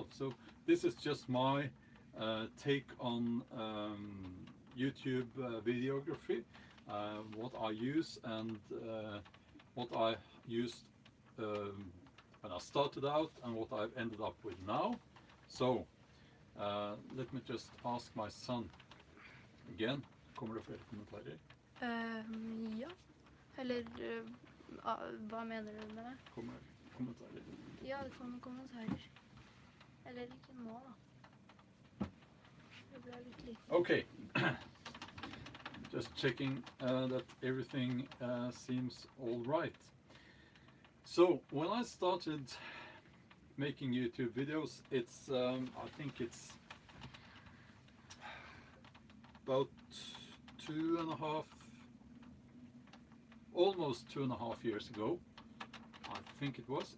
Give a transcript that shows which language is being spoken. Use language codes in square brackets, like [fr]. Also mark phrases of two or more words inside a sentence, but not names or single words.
[en] So this is just my take on YouTube videography, what I use and what I used when I started out and what I've ended up with now. So let me just ask my son again. [no] Kommer det flere kommentarer? Ja. Eller hva mener du med det? Kommer kommentarer? Ja, det kommer kommentarer. Eller ikke nå, da. Det ble litt liten. [en] Okay. Just checking that everything seems all right. So when I started making YouTube videos, it's I think it's about almost 2.5 years ago, I think it was.